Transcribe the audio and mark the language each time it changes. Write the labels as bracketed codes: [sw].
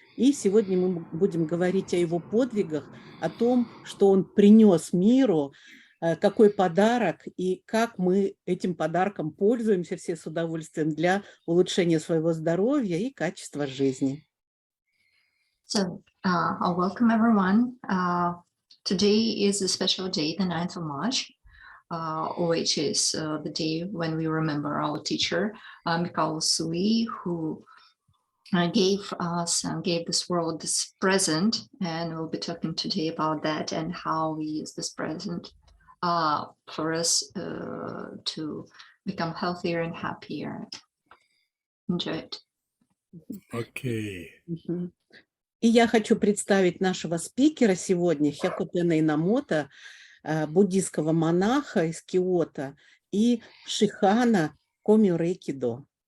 [ru] И сегодня мы будем говорить о его подвигах, о том, что он принес миру, какой подарок и как мы этим подарком пользуемся все с удовольствием для улучшения своего здоровья и качества жизни. [en] So, welcome everyone. Today is a special day, the 9th of March, which is the day when we remember our teacher, Mikael Usui, who gave us and gave this world this present. And we'll be talking today about that and how we use this present for us to become healthier and happier. Enjoy it. Okay. [ru] И я хочу представить нашего спикера сегодня, Хякутена Инамото, буддийского монаха из Киото, и Шихана Комио Рэйки До.